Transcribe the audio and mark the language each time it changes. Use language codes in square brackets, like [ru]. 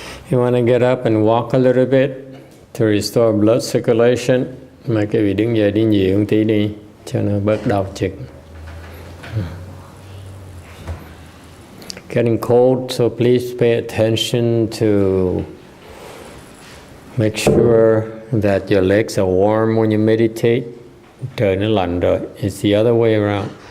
[en] You want to get up and walk a little bit to restore blood circulation. [vi] Mà cái vị đứng dậy đi nhiều một tí đi cho nó bớt đau chực. [en] Getting cold, so please pay attention to make sure that your legs are warm when you meditate. [vi] Trời nó lạnh rồi. [en] It's the other way around.